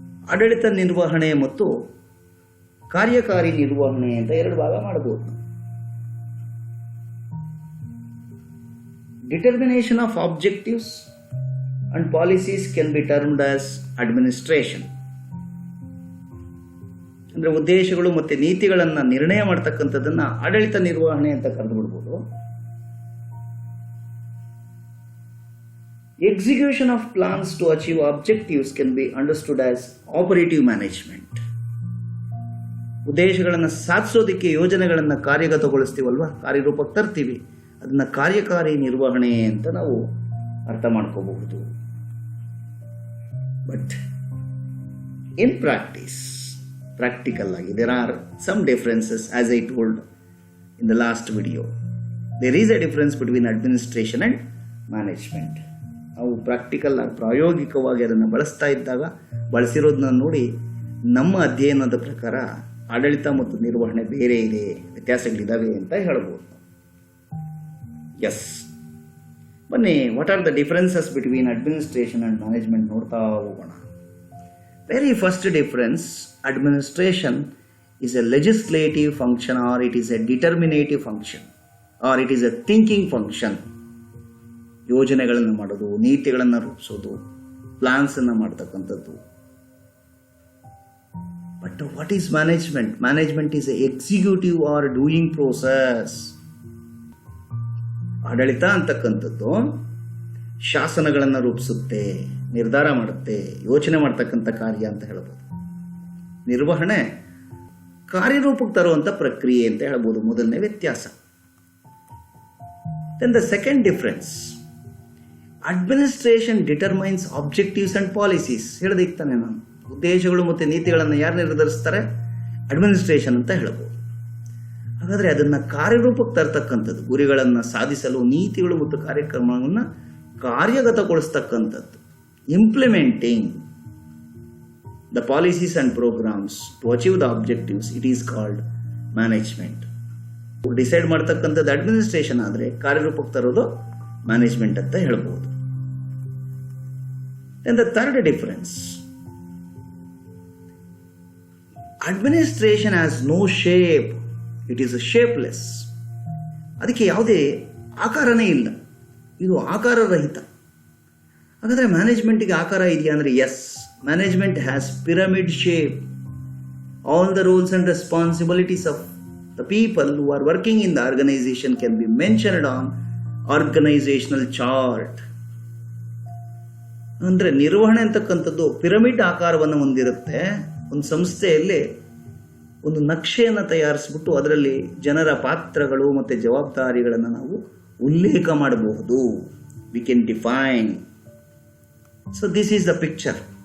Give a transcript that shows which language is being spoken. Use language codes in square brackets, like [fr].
[kn] ಆಡಳಿತ ನಿರ್ವಹಣೆ ಮತ್ತು ಕಾರ್ಯಕಾರಿ ನಿರ್ವಹಣೆ ಅಂತ ಎರಡು ಭಾಗ ಮಾಡಬಹುದು. [en] Determination of objectives and policies can be termed as administration. [kn] ಅಂದರೆ ಉದ್ದೇಶಗಳು ಮತ್ತು ನೀತಿಗಳನ್ನು ನಿರ್ಣಯ ಮಾಡ್ತಕ್ಕಂಥದ್ದನ್ನು ಆಡಳಿತ ನಿರ್ವಹಣೆ ಅಂತ ಕರೆದು ಬಿಡ್ಬೋದು. [en] Execution of plans to achieve objectives can be understood as operative management. [kn] ಉದ್ದೇಶಗಳನ್ನು ಸಾಧಿಸೋದಕ್ಕೆ ಯೋಜನೆಗಳನ್ನು ಕಾರ್ಯಗತಗೊಳಿಸ್ತೀವಲ್ವಾ, ಕಾರ್ಯರೂಪಕ್ಕೆ ತರ್ತೀವಿ, ಅದನ್ನ ಕಾರ್ಯಕಾರಿ ನಿರ್ವಹಣೆ ಅಂತ ನಾವು ಅರ್ಥ ಮಾಡ್ಕೋಬಹುದು. [en] But in practical ಆಗಿ there are some differences. As I told in the last video, there is a difference between administration and management. [kn] ನಾವು ಪ್ರಾಕ್ಟಿಕಲ್ ಆಗಿ ಪ್ರಾಯೋಗಿಕವಾಗಿ ಅದನ್ನು ಬಳಸ್ತಾ ಇದ್ದಾಗ ಬಳಸಿರೋದನ್ನ ನೋಡಿ ನಮ್ಮ ಅಧ್ಯಯನದ ಪ್ರಕಾರ ಆಡಳಿತ ಮತ್ತು ನಿರ್ವಹಣೆ ಬೇರೆ ಇದೆ, ವ್ಯತ್ಯಾಸಗಳಿದ್ದಾವೆ ಅಂತ ಹೇಳ್ಬೋದು. [en] yes, [kn] ಬನ್ನಿ, [en] what are the differences between administration and management [kn] ನೋಡ್ತಾ ಹೋಗೋಣ. [en] Very first difference, administration is a legislative function, or it is a determinative function, or it is a thinking function. [kn] ಯೋಜನೆಗಳನ್ನು ಮಾಡೋದು, ನೀತಿಗಳನ್ನು ರೂಪಿಸೋದು, ಪ್ಲಾನ್ಸ್ ಅನ್ನು ಮಾಡ್ತಕ್ಕಂಥದ್ದು. [en] But what is management? Management is a executive or doing process. [kn] ಆಡಳಿತ ಅಂತಕ್ಕಂಥದ್ದು ಶಾಸನಗಳನ್ನು ರೂಪಿಸುತ್ತೆ, ನಿರ್ಧಾರ ಮಾಡುತ್ತೆ, ಯೋಚನೆ ಮಾಡ್ತಕ್ಕಂಥ ಕಾರ್ಯ ಅಂತ ಹೇಳ್ಬೋದು. ನಿರ್ವಹಣೆ ಕಾರ್ಯರೂಪಕ್ಕೆ ತರುವಂಥ ಪ್ರಕ್ರಿಯೆ ಅಂತ ಹೇಳ್ಬೋದು. ಮೊದಲನೇ ವ್ಯತ್ಯಾಸ. [en] Then the second difference, administration determines objectives and policies. [kn] ಹೇಳ್ದಿಕ್ತಾನೆ ನಾನು, ಉದ್ದೇಶಗಳು ಮತ್ತು ನೀತಿಗಳನ್ನು ಯಾರು ನಿರ್ಧರಿಸ್ತಾರೆ? ಅಡ್ಮಿನಿಸ್ಟ್ರೇಷನ್ ಅಂತ ಹೇಳ್ಬೋದು. ಹಾಗಾದರೆ ಅದನ್ನು ಕಾರ್ಯರೂಪಕ್ಕೆ ತರ್ತಕ್ಕಂಥದ್ದು, ಗುರಿಗಳನ್ನು ಸಾಧಿಸಲು ನೀತಿಗಳು ಮತ್ತು ಕಾರ್ಯಕ್ರಮವನ್ನು ಕಾರ್ಯಗತಗೊಳಿಸ್ತಕ್ಕಂಥದ್ದು, [en] Implementing the policies and programs to achieve the objectives, it is called management. [kn] Decide ಮಾಡ್ತಕ್ಕಂಥದ್ದು ಅಡ್ಮಿನಿಸ್ಟ್ರೇಷನ್ ಆದರೆ ಕಾರ್ಯರೂಪಕ್ಕೆ ತರೋದು ಮ್ಯಾನೇಜ್ಮೆಂಟ್ ಅಂತ ಹೇಳ್ಬೋದು. [en] And the third difference, administration has no shape, it is shapeless. [kn] ಅದಕ್ಕೆ ಯಾವುದೇ ಆಕಾರನೇ ಇಲ್ಲ, ಇದು ಆಕಾರರಹಿತ. ಹಾಗಾದರೆ ಮ್ಯಾನೇಜ್ಮೆಂಟಿಗೆ ಆಕಾರ ಇದೆಯಾ ಅಂದರೆ S, [en] management has pyramid shape. All the roles and responsibilities of the people who are working in the organization can be mentioned on organizational chart. [kn] ಅಂದರೆ ನಿರ್ವಹಣೆ ಅಂತಕ್ಕಂಥದ್ದು ಪಿರಮಿಡ್ ಆಕಾರವನ್ನು ಹೊಂದಿರುತ್ತೆ. ಒಂದು ಸಂಸ್ಥೆಯಲ್ಲಿ ಒಂದು ನಕ್ಷೆಯನ್ನು ತಯಾರಿಸ್ಬಿಟ್ಟು ಅದರಲ್ಲಿ ಜನರ ಪಾತ್ರಗಳು ಮತ್ತು ಜವಾಬ್ದಾರಿಗಳನ್ನು ನಾವು ಉಲ್ಲೇಖ ಮಾಡಬಹುದು. [en] We can define. So this is the picture.